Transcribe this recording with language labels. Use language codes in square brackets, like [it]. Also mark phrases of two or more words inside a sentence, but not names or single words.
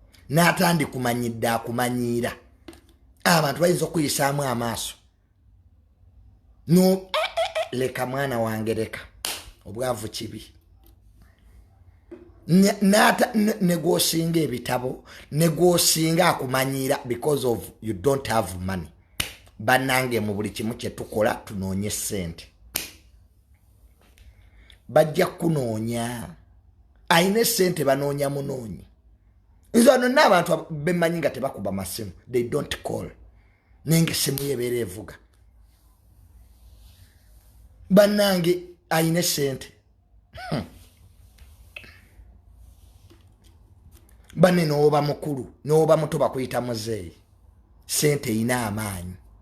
[lg] N'atandi kumanyidde akumanyiira. Abantu bayinza okuyisaamu amaaso. No, eh, eh, eh, leka mwana wange, leka. Obwavu kibi. Ne, n'ata-, ne, ne gw'osinga ebitabo, ne gw'osinga akumanyiira [en] because of you don't have money. [lg] Bannange, mu buli kimu kye tukola, tunoonye ssente. Bajja kunoonya. Ayina essente, banoonya munoonyi. Nze wano n'abantu ab-, be mmanyi nga tebakuba masimu. [en] They don't call. [lg] Naye nga essimu ye ebeera evuga. Bannange, ayina essente. Hmm. Banne, n'oba mukulu, n'oba muto, bakuyita muzeeyi. Ssente eyina amaanyi.